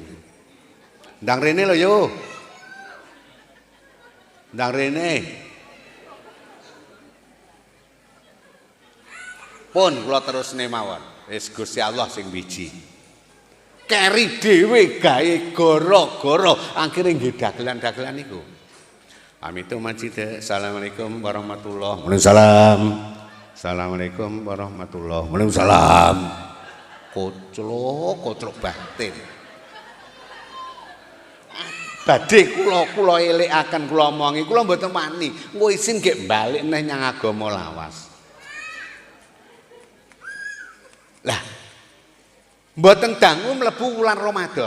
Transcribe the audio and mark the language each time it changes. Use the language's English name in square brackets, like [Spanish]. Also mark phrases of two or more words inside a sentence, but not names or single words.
[Javanese] Ndang rene lho yo. Ndang rene. Pun kula terusne mawon. Wis Gusti Allah sing wiji. Keri dhewe gawe gara-gara akhire nggih dagelan-dagelan niku. Amitu majid. [Arabic] السلام عليكم ورحمة الله وبركاته السلام عليكم ورحمة الله وبركاته. [Javanese] Koclok batin. Badhe kula elekaken kula omongi, kula mboten wani. Engko isin gek balik neh nyang agama lawas. Lah mboten dangu mlebu wulan Ramadan.